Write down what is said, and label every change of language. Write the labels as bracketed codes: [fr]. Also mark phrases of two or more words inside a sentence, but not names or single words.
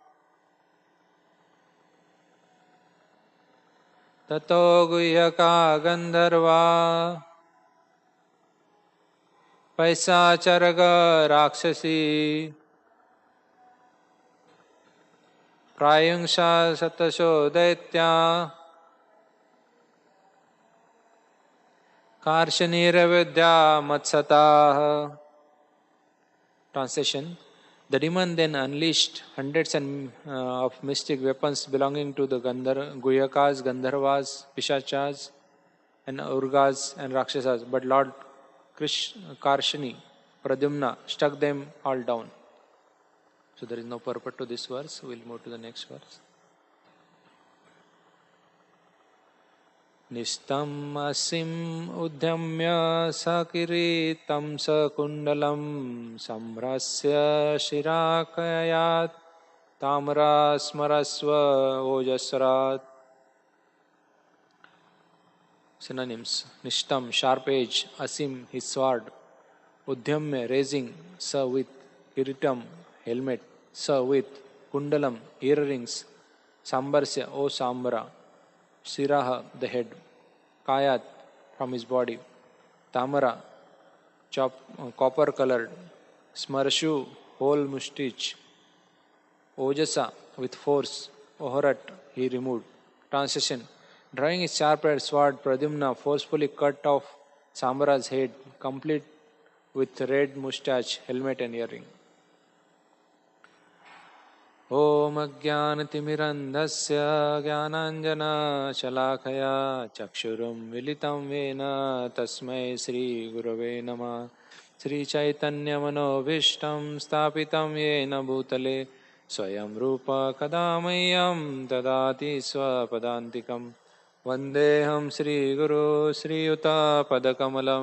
[sa] ततो गुह्यक गन्धर्व पैशाच रक्षसी प्रयुङ्क्त शतशो दैत्य कार्ष्णिर् विद्य मत्सत. [en] Translation. The demon then unleashed hundreds of mystic weapons belonging to the Guhyakas, Gandharvas, Pishachas, and Urgas and Rakshasas. But Lord Karshani, Pradyumna, struck them all down. So there is no purport to this verse. We'll move to the next verse. [sa] निस्त्रिंशम् असिम् उद्यम्य सकिरीटम् सकुण्डलम् शम्बरस्य शिरः कायात् ताम्र श्मश्रु ओजसाहरत्. [en] Synonyms. Nishtam, sharp edge. Asim, his sword. Udhyamya, raising. Sa, with. Kiritam, helmet. Sa, with. Kundalam, earrings. Sambarsya, O Sambara. Siraha, the head. Kayat, from his body. Tamara, copper colored. Smarshu, whole mustache. Ojasa, with force. Oharat he removed. Translation. Drawing his sharp-edged sword, Pradyumna forcefully cut off Sambara's head, complete with red mustache, helmet and earring. [sa] ॐ अज्ञानतिमिरन्धस्य ज्ञानाञ्जनशलाकया चक्षुरुं मिलितं येन तस्मै श्रीगुरवे नमः श्रीचैतन्यमनोभीष्टं स्थापितं येन भूतले स्वयं रूप कदा मह्यं ददाति स्वपदान्तिकं वन्देऽहं श्रीगुरो श्रीयुतापदकमलं